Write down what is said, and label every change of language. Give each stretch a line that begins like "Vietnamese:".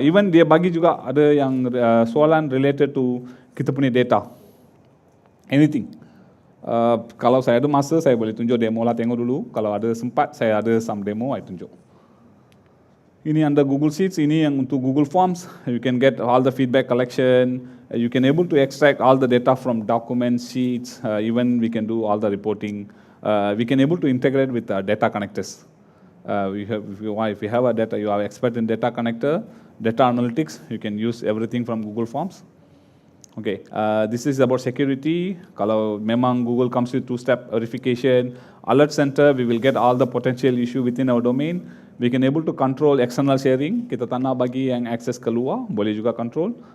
Malay: Even dia bagi juga ada yang soalan
English: related to
Malay: kita punya data. Anything. Kalau saya ada masa, saya boleh tunjuk demo lah, tengok dulu. Kalau ada sempat, saya ada
English: some demo,
Malay: saya tunjuk. Ini under Google Sheets, ini yang untuk Google Forms.
English: You can get all the feedback collection. You can able to extract all the data from document sheets. Even we can do all the reporting. We can able to integrate with data connectors. If you have a data, you are expert in data connector, data analytics, you can use everything from Google Forms. Okay, this is about security.
Malay: Kalau memang
English: Google comes with 2-step verification, alert center, we will get all the potential issue within our domain. We can able to control external sharing.
Malay: Kita tak nak bagi yang access keluar, boleh juga control.